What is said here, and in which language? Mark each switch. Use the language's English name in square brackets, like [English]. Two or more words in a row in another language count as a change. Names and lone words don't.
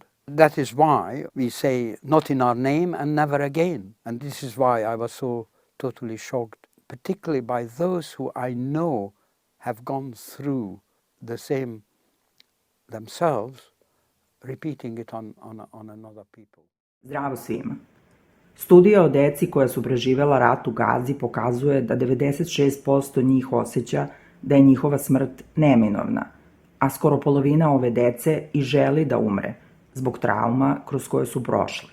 [English] That is why we say not in our name and never again. And this is why I was so totally shocked, particularly by those who I know have gone through the same themselves, repeating it on another people. [Serbian] Zdravo svima. Studija o deci koja su preživela rat u Gazi pokazuje da 96% njih osjeća da je njihova smrt neminovna, a skoro polovina ove dece i želi da umre zbog trauma kroz koje su prošli.